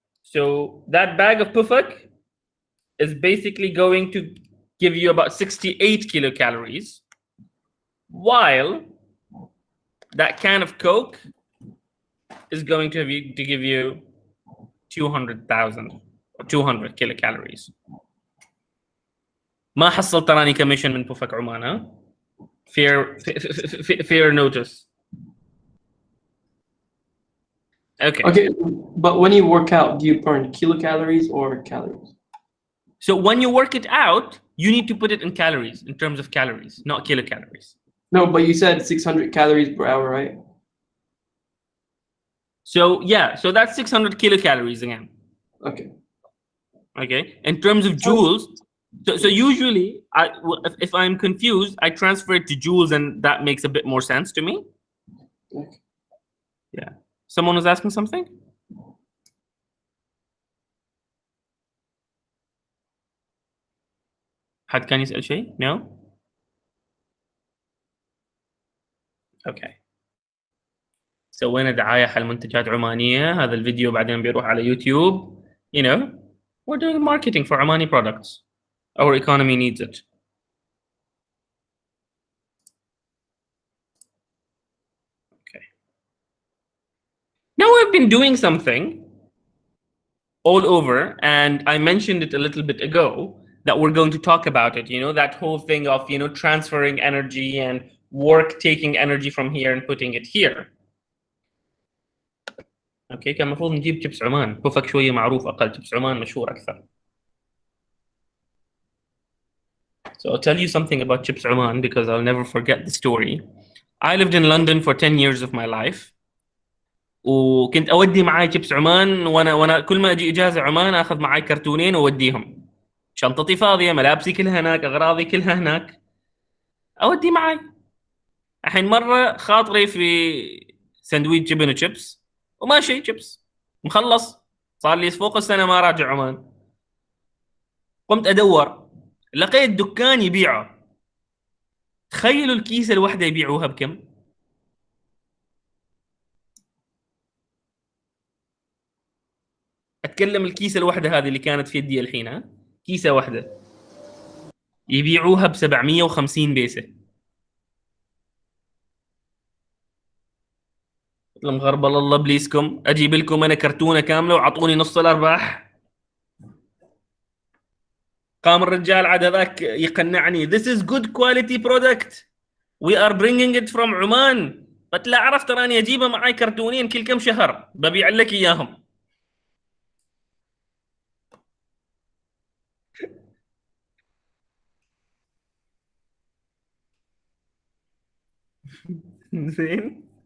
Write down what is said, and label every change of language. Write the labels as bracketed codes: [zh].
[en] So that bag of Pufak is basically going to give you about 68 kilocalories, while that can of Coke is going to give you 200,000 or 200 kilocalories. [ar] ما حصلت تراني كميشن من بوفك عمان, ها؟ [en] Fair notice. Okay. Okay, but when you work out, do you burn kilocalories or calories? So when you work it out, you need to put it in calories, in terms of calories, not kilocalories. No, but you said 600 calories per hour, right? So yeah, so that's 600 kilocalories again. Okay. Okay. In terms of joules, so usually, if I'm confused, I transfer it to joules, and that makes a bit more sense to me. Okay. Yeah. Someone was asking something? [ar] حد كان يسأل شيء؟ [en] No? Okay. [ar] سوينا دعاية حق منتجات عمانية. هذا الفيديو بعدين بيروح على يوتيوب. [en] You know, we're doing marketing for Omani products. Our economy needs it. Okay. Now we've been doing something all over, and I mentioned it a little bit ago that we're going to talk about it. You know, that whole thing of, you know, transferring energy and work taking energy from here and putting it here. [ar] اوكي كان المفروض نجيب شيبس عمان. بوفك شويه معروف اقل، شيبس عمان مشهور اكثر. [en] So I'll tell you something about chips Oman because I'll never forget the story. I lived in London for 10 years of my life. [ar] وكنت اودي معاي شيبس عمان، وانا كل ما اجي اجازه عمان اخذ معاي كرتونين واوديهم. شنطتي فاضيه، ملابسي كلها هناك، اغراضي كلها هناك، اودي معاي. الحين مره خاطري في سندويتش جبن وشيبس وماشي شيبس مخلص، صار لي فوق السنه ما راجع عمان. قمت ادور، لقيت دكان يبيعه. تخيلوا الكيسه الواحده يبيعوها بكم؟ اتكلم الكيسه الواحده هذه اللي كانت في يدي الحين، ها، كيسه واحده يبيعوها ب 750 بيسه. قلت لهم غربل الله بليسكم، اجيب لكم انا كرتونه كامله واعطوني نص الارباح. قام الرجال عاد ذاك يقنعني [en] this is good quality product we are bringing it from [ar] عمان. قلت له عرفت تراني اجيبه معي كرتونين كل كم شهر ببيع لك اياهم. زين.